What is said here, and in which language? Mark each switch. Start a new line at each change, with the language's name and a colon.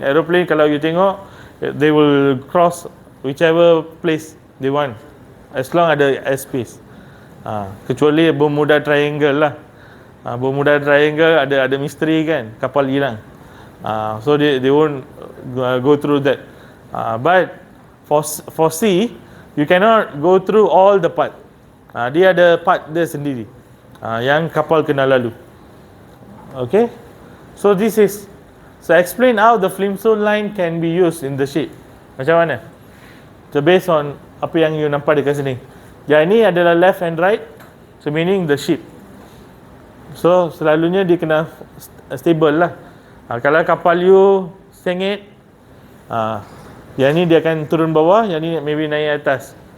English: Aeroplane
Malay: kalau you tengok,
English: they will cross whichever place they want, as long ada airspace.
Malay: Kecuali Bermuda Triangle lah. Bermuda Triangle ada misteri kan, kapal hilang.
English: So they won't go through that. But for sea, you cannot go through all the part.
Malay: Dia ada part dia sendiri yang kapal kena lalu.
English: Okay, so so explain how the Flintstone line can be used in the ship.
Malay: Macam mana? So based on apa yang you nampak dekat sini. Yang ini adalah
English: left and right, so meaning the ship.
Malay: So selalunya dia kena stable lah. Kalau kapal you sengit, yang ni dia akan turun bawah, yang ni maybe naik atas.